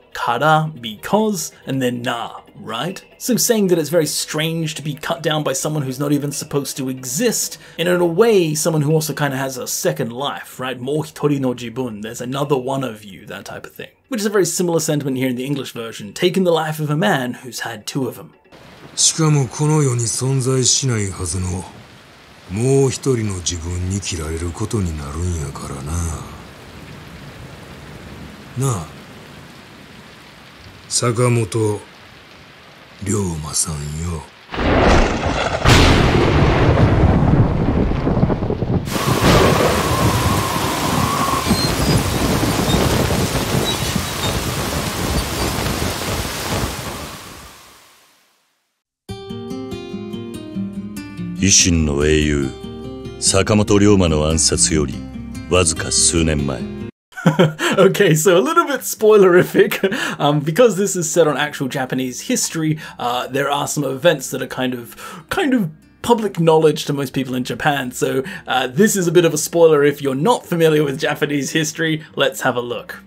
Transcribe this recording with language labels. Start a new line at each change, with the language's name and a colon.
English: Kara, because, and then na, right? So saying that it's very strange to be cut down by someone who's not even supposed to exist, and in a way, someone who also kind of has a second life, right?
Japanese: Mo hitori no jibun,
English: there's another one of you, that type of thing. Which is a very similar sentiment here in the English version, taking the life of a man who's had two of them.
Japanese: しかもこの世に存在しないはずのもう一人の自分に切られることになるんやからな。なあ。坂本龍馬さんよ。維新の英雄坂本龍馬の暗殺よりわずか数年前。
English: Okay, so a little bit spoilerific, because this is set on actual Japanese history, there are some events that are kind of public knowledge to most people in Japan, so this is a bit of a spoiler if you're not familiar with Japanese history. Let's have a look.